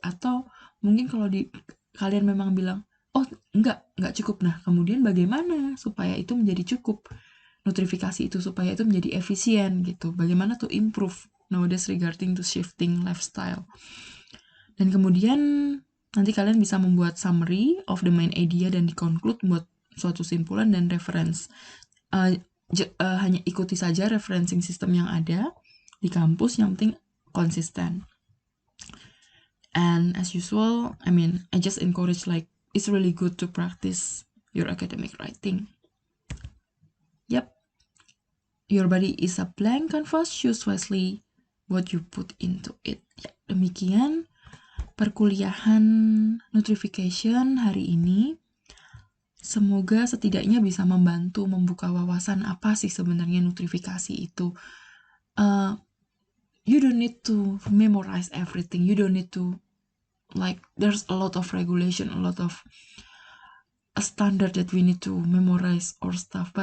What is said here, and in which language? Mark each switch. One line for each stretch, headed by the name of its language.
Indonesian: Atau mungkin kalau kalian memang bilang, oh enggak cukup, nah kemudian bagaimana supaya itu menjadi cukup, notifikasi itu supaya itu menjadi efisien gitu, bagaimana
English: to improve nowadays regarding to shifting lifestyle.
Indonesian: Dan kemudian nanti kalian bisa membuat
English: summary of the main idea
Indonesian: dan di-conclude buat suatu simpulan dan reference. Hanya ikuti saja referencing system yang ada di kampus, yang penting konsisten.
English: And as usual, I just encourage, it's really good to practice your academic writing. Yep. Your body is a blank canvas, choose wisely what you put into it.
Indonesian: Ya, demikian perkuliahan notification hari ini. Semoga setidaknya bisa membantu membuka wawasan apa sih sebenarnya notifikasi itu.
English: You don't need to memorize everything. You don't need to, there's a lot of regulation, a lot of a standard that we need to memorize or stuff.